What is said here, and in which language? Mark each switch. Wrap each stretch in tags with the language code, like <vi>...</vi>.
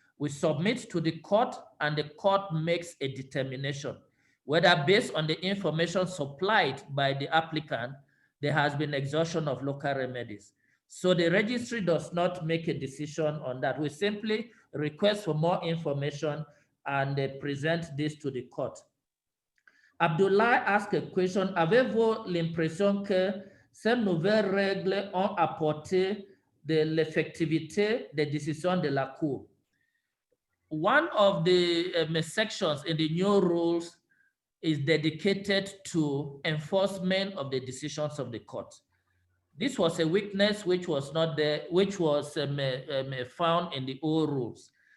<en>We submit to the court and the court makes a determination, whether based on the information supplied by the applicant, there has been exhaustion of local remedies. So the registry does not make a decision on that. We simply request for more information and present this to the court. Abdullah asked a question.</en> <fr>Avez-vous l'impression que ces nouvelles règles ont apporté de l'effectivité des décisions de la Cour?</fr> <en>One of the sections in the new rules is dedicated to enforcement of the decisions of the court. This was a weakness which was not there, which was found in the old rules.</en>